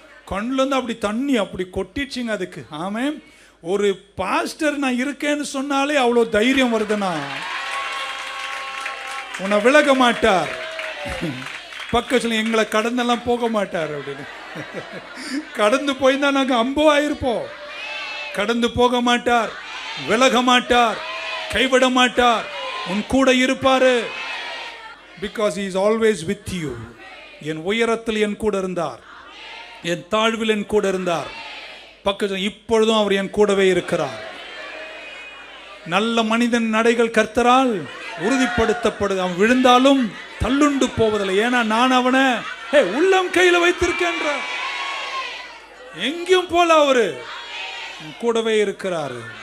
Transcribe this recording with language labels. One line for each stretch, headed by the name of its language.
Tamil: கண்ணுலேருந்து அப்படி தண்ணி அப்படி கொட்டிடுச்சிங்க அதுக்கு. ஆமே, ஒரு பாஸ்டர் நான் இருக்கேன்னு சொன்னாலே அவ்வளோ தைரியம் வருதுன்னா, உன்னை விலக மாட்டார், பக்கத்தில் எங்களை கடந்தெல்லாம் போக மாட்டார் அப்படின்னு. கடந்து போயிருந்தா நாங்கள் அம்போ ஆயிருப்போம். கடந்து போக மாட்டார், விலக மாட்டார், கைவிட மாட்டார், உன் கூட இருப்பாரு.
English: Because he is always with you.
Tamil: என் உயரத்தில் என் கூட இருந்தார், என் தாழ்வில் என் கூட இருந்தார், பக்கத்தில் இப்பொழுதும் அவர் என் கூடவே இருக்கிறார். நல்ல மனிதன் நடைகள் கர்த்தரால் உறுதிப்படுத்தப்படுது. அவன் விழுந்தாலும் தள்ளுண்டு போவதில்லை. ஏன்னா நான் அவனை உள்ளம் கையில வைத்திருக்கின்ற, எங்கேயும் போல அவரு கூடவே இருக்கிறாரு.